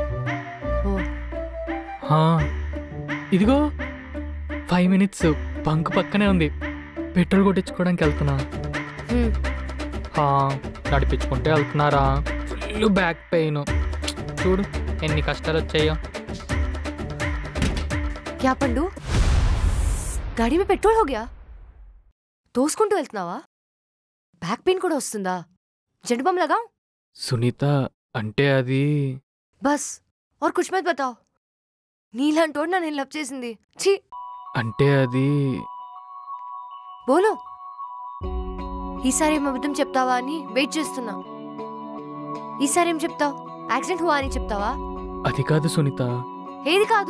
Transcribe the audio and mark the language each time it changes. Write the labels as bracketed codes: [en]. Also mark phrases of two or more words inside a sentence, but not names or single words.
[te] ఇదిగో 5 minutes బంక్ పక్కనే ఉంది, పెట్రోల్ కొట్టించుకోవడానికి వెళ్తున్నా. నడిపించుకుంటే వెళ్తున్నారా? [en] full back pain, [te] చూడు ఎన్ని కష్టాలు వచ్చాయో. క్యా పండు, [hi] गाड़ी में पेट्रोल हो गया? [te] తోసుకుంటూ వెళ్తున్నావా? [en] back pain [te] కూడా వస్తుందా? [hi] झंडू बाम लगाओ. [te] సునీత, అంటే అది [hi] బస్ और कुछ मत बताओ. [te] నీలాంటోడు నన్ను లవ్ చేసింది. ఛీ. అంటే అది [hi] బోలో. [te] ఈసారి ఏం అబద్ధం చెప్తావా అని వెయిట్ చేస్తున్నా. ఈసారి ఏం చెప్తావు? యాక్సిడెంట్ హువా అని చెప్తావా? అది కాదు సునీత. ఏది కాదు?